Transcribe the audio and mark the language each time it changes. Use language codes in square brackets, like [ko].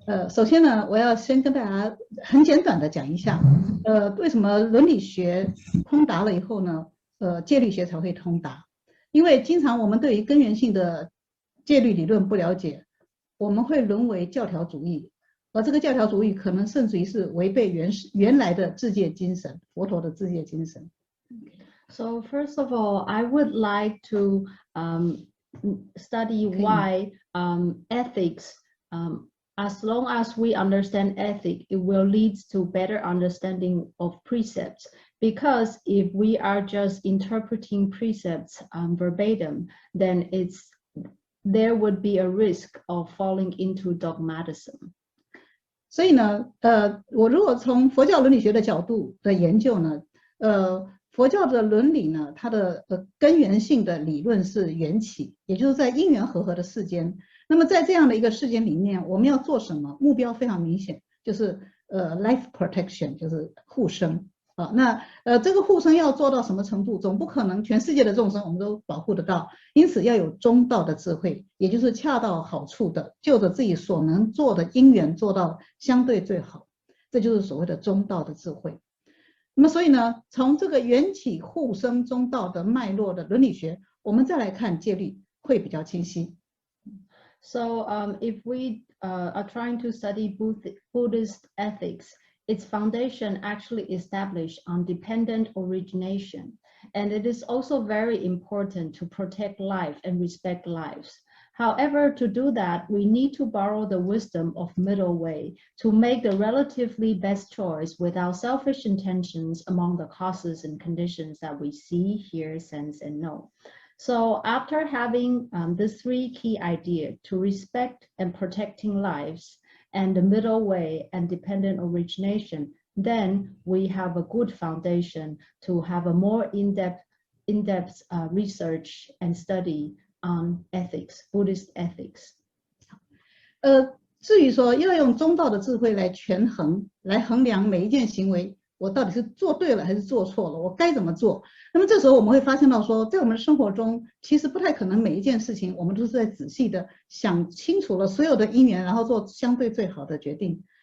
[zh] 首先呢，我要先跟大家很简短的讲一下，为什么伦理学通达了以后呢，戒律学才会通达？因为经常我们对于根源性的戒律理论不了解，我们会沦为教条主义，而这个教条主义可能甚至于是违背原来的制戒精神，佛陀的制戒精神。 [en] So first of all, I would like to study why ethics, as long as we understand ethics, it will lead to better understanding of precepts. Because if we are just interpreting precepts verbatim, then there would be a risk of falling into dogmatism. [zh] 所以呢，我如果从佛教伦理学的角度的研究呢，佛教的伦理呢，它的根源性的理论是缘起，也就是在因缘和合的世间。那么在这样的一个世间里面，我们要做什么？目标非常明显，就是 [en] life protection， [zh] 就是护生啊。那这个护生要做到什么程度？总不可能全世界的众生我们都保护得到，因此要有中道的智慧，也就是恰到好处的，就着自己所能做的因缘做到相对最好，这就是所谓的中道的智慧。那么所以呢，从这个缘起护生中道的脉络的伦理学，我们再来看戒律会比较清晰。 [en] So if we are trying to study Buddhist ethics, its foundation actually established on dependent origination, and it is also very important to protect life and respect lives. However, to do that, we need to borrow the wisdom of middle way to make the relatively best choice without selfish intentions among the causes and conditions that we see, hear, sense, and know. So after having these three key ideas to respect and protecting lives and the middle way and dependent origination, then we have a good foundation to have a more in-depth research and study on ethics, Buddhist ethics. [zh] 至于说要用中道的智慧来权衡，来衡量每一件行为，我到底是做对了还是做错了，我该怎么做？那么这时候我们会发现到说，在我们的生活中，其实不太可能每一件事情我们都是在仔细的想清楚了所有的因缘，然后做相对最好的决定。